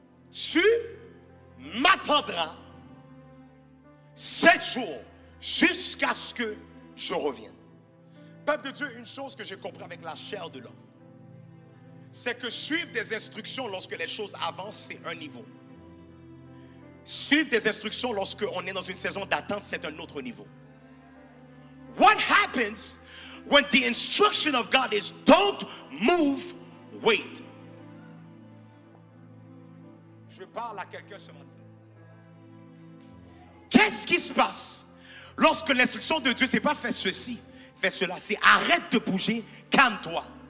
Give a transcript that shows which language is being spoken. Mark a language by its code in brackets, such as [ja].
[fr] Tu m'attendras 7 jours jusqu'à ce que je revienne. Peuple de Dieu, une chose que j'ai compris avec la chair de l'homme, c'est que suivre des instructions lorsque les choses avancent, c'est un niveau. Suivre des instructions lorsque on est dans une saison d'attente, c'est un autre niveau. [en] What happens when the instruction of God is don't move, wait? [fr] Je parle à quelqu'un ce matin. Qu'est-ce qui se passe lorsque l'instruction de Dieu, c'est pas fais ceci, fais cela, c'est arrête de bouger, calme-toi.